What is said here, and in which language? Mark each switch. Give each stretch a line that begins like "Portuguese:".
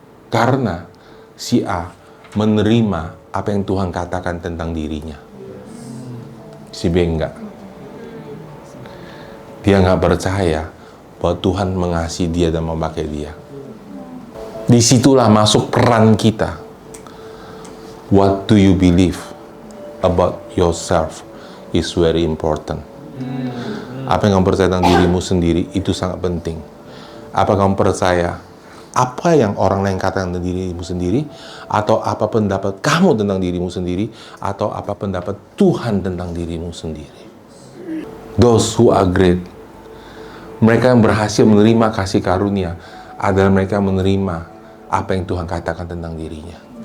Indonesian: Karena si A menerima apa yang Tuhan katakan tentang dirinya. Si B enggak. Dia nggak percaya bahwa Tuhan mengasihi dia dan memakai dia. Disitulah masuk peran kita.
English: What do you believe about yourself is very important.
Indonesian: Apa yang kamu percaya tentang dirimu sendiri itu sangat penting. Apa kamu percaya apa yang orang lain katakan tentang dirimu sendiri, atau apa pendapat kamu tentang dirimu sendiri, atau apa pendapat Tuhan tentang dirimu sendiri.
English: Those who are great,
Indonesian: mereka yang berhasil menerima kasih karunia, adalah mereka yang menerima apa yang Tuhan katakan tentang dirinya.